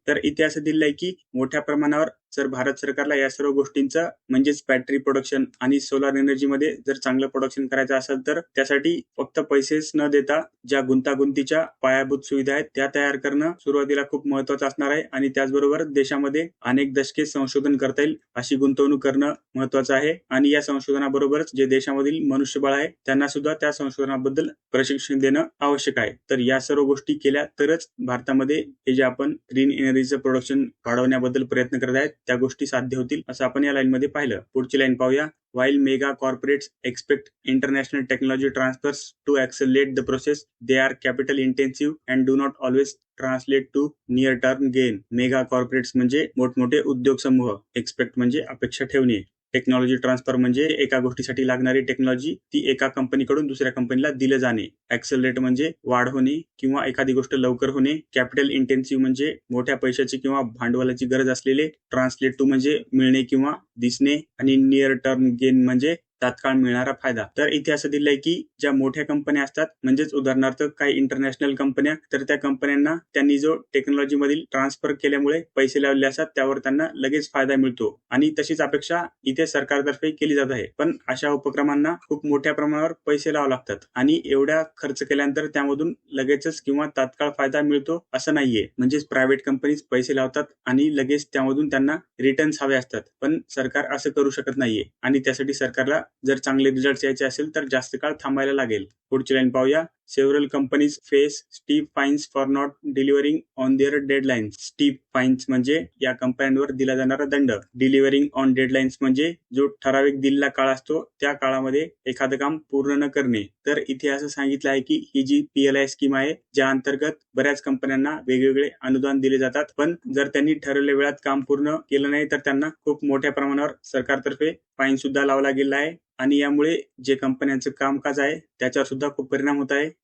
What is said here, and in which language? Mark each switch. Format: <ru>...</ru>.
<mr>तर इथे असं दिलं आहे की मोठ्या प्रमाणावर जर भारत सरकारला या सर्व गोष्टींचं म्हणजेच बॅटरी प्रोडक्शन आणि सोलार एनर्जीमध्ये जर चांगलं प्रोडक्शन करायचं असेल तर त्यासाठी फक्त पैसेच न देता ज्या गुंतागुंतीच्या पायाभूत सुविधा आहेत त्या तयार करणं सुरुवातीला खूप महत्वाचं असणार आहे आणि त्याचबरोबर देशामध्ये अनेक दशके संशोधन करता येईल अशी गुंतवणूक करणं महत्वाचं आहे आणि या संशोधनाबरोबरच जे देशामधील मनुष्यबळ आहे त्यांना सुद्धा त्या संशोधनाबद्दल प्रशिक्षण देणं आवश्यक आहे. तर या सर्व गोष्टी केल्या तरच भारतामध्ये हे जे आपण ग्रीन एनर्जीचं प्रोडक्शन वाढवण्याबद्दल प्रयत्न करत आहेत त्या गोष्टी साध्य होतील असं आपण या लाईन मध्ये पाहिलं. पुढची लाईन पाहूया.</mr> <en>While mega corporates expect international technology transfers to accelerate the process, they are capital intensive and do not always translate to near term gain.</en> <mr>Mega corporates म्हणजे मोठमोठे उद्योग समूह, एक्सपेक्ट म्हणजे अपेक्षा ठेवणे, टेक्नॉलॉजी ट्रान्सफर म्हणजे एका गोष्टीसाठी लागणारी टेक्नॉलॉजी ती एका कंपनीकडून दुसऱ्या कंपनीला दिले जाणे, ऍक्सेलरेट म्हणजे वाढ होणे किंवा एखादी गोष्ट लवकर होणे, कॅपिटल इंटेन्सिव्ह म्हणजे मोठ्या पैशाची किंवा भांडवलाची गरज असलेले, ट्रान्सलेट टू म्हणजे मिळणे किंवा दिसणे आणि नियर टर्म गेन म्हणजे तात्काळ मिळणारा फायदा. तर इथे असं दिलंय की ज्या मोठ्या कंपन्या असतात म्हणजेच उदाहरणार्थ काही इंटरनॅशनल कंपन्या, तर त्या कंपन्यांना त्यांनी जो टेक्नॉलॉजी मधील ट्रान्सफर केल्यामुळे पैसे लावले असतात त्यावर त्यांना लगेच फायदा मिळतो आणि तशीच अपेक्षा इथे सरकारतर्फे केली जात आहे. पण अशा उपक्रमांना खूप मोठ्या प्रमाणावर पैसे लावावे लागतात आणि एवढ्या खर्च केल्यानंतर त्यामधून लगेचच किंवा तात्काळ फायदा मिळतो असं नाहीये. म्हणजेच प्रायव्हेट कंपनीज पैसे लावतात आणि लगेच त्यामधून त्यांना रिटर्न्स हवे असतात, पण सरकार असं करू शकत नाहीये आणि त्यासाठी सरकारला जर चांगले रिझल्ट यायचे असेल तर जास्त काळ थांबायला लागेल. पुढची लाईन पाहूया.</mr> <en>Several companies face steep fines for not delivering on their deadlines.</en> <mr>Steep fines म्हणजे या कंपन्यांवर दिला जाणारा दंड. Delivering on deadlines म्हणजे जो ठराविक दिलेला काळ असतो त्या काळामध्ये एखादं काम पूर्ण न करणे. तर इथे असं सांगितलं आहे की ही जी PLI स्कीम आहे ज्या अंतर्गत बऱ्याच कंपन्यांना वेगवेगळे अनुदान दिले जातात, पण जर त्यांनी ठरवलेल्या वेळात काम पूर्ण केलं नाही तर त्यांना खूप मोठ्या प्रमाणावर सरकारतर्फे फाईन सुद्धा लावला गेला आहे आणि यामुळे जे कंपन्यांचं कामकाज आहे त्याच्यावर सुद्धा खूप परिणाम होत आहे.</mr>